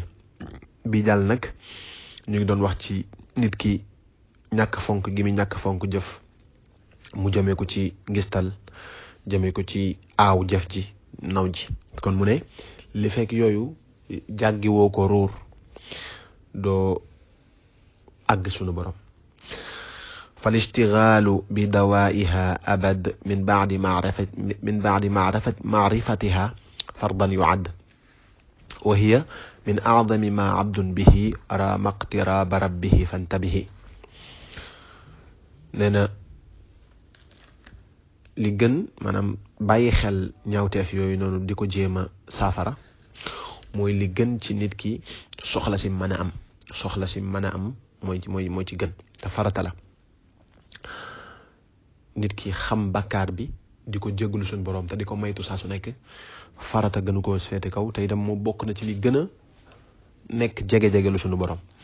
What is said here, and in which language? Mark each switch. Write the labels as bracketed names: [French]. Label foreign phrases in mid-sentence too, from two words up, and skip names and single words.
[Wolof] bi jàll nag ñu ngi doon wax ci nit ki ñàkk fonk gi mi ñàkk fonk jëf, mu jëmee ko ci ngistal, jëmee ko ci aaw jëf ji, naw ji. kon mu ne li fekk yooyu jàggi woo ko ruur doo àgg sunu borom. [Arabic] فالاشتغال بدوائها أبد من بعد معرفتها فرضا يعد وهي من أعظم ما عبد به رام اقتراب ربه فانتبه. [Wolof] نينا li gën maanaam bàyyi xel ñaawteef yooyu noonu di ko jéem a saafara mooy li gën ci nit ki soxla si mën a am mooy ci gën te farata la. nit ki xam bakkaar bi di ko jégalu suñu borom te di ko maytu saa su nekk farata gënu koo féete kaw te itam moo bokk na ci li gën a nekk jege-jege lu suñu borom.